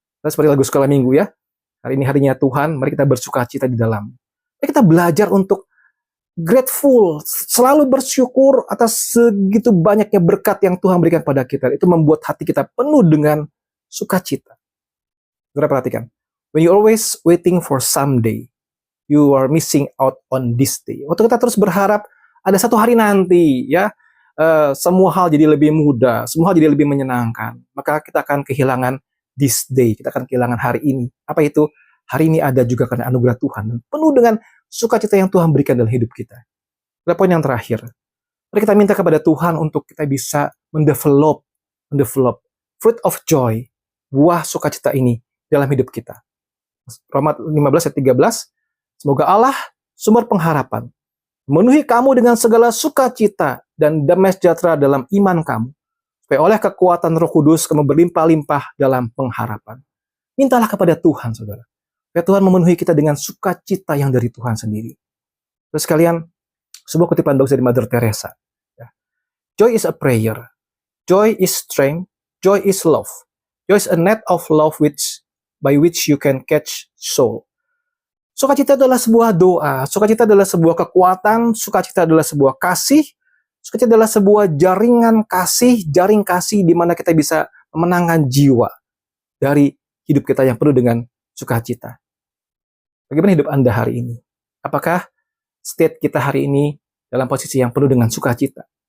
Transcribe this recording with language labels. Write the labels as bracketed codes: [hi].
[id] Dan seperti lagu sekolah minggu ya. Hari ini harinya Tuhan, mari kita bersukacita di dalam. Mari kita belajar untuk grateful, selalu bersyukur atas segitu banyaknya berkat yang Tuhan berikan pada kita. Itu membuat hati kita penuh dengan sukacita. Saudara perhatikan, [en] when you always waiting for someday, you are missing out on this day. [id] Waktu kita terus berharap ada satu hari nanti, ya, semua hal jadi lebih mudah, semua hal jadi lebih menyenangkan, maka kita akan kehilangan [en] this day, [id] kita akan kehilangan hari ini. Apa itu? Hari ini ada juga karena anugerah Tuhan dan penuh dengan sukacita yang Tuhan berikan dalam hidup kita. Dan poin yang terakhir, mari kita minta kepada Tuhan untuk kita bisa mendevelop [en] fruit of joy, [id] buah sukacita ini dalam hidup kita. Roma 15 ayat 13, semoga Allah, sumber pengharapan, memenuhi kamu dengan segala sukacita dan damai sejahtera dalam iman kamu, supaya oleh kekuatan Roh Kudus kamu berlimpah-limpah dalam pengharapan. Mintalah kepada Tuhan, saudara. Supaya Tuhan memenuhi kita dengan sukacita yang dari Tuhan sendiri. Terus sekalian, sebuah kutipan bagus dari Mother Teresa. [en] Joy is a prayer. Joy is strength. Joy is love. Joy is a net of love by which you can catch soul. [id] Sukacita adalah sebuah doa. Sukacita adalah sebuah kekuatan. Sukacita adalah sebuah kasih. Sukacita adalah sebuah jaring kasih di mana kita bisa memenangkan jiwa dari hidup kita yang penuh dengan sukacita. Bagaimana hidup Anda hari ini? Apakah state kita hari ini dalam posisi yang penuh dengan sukacita?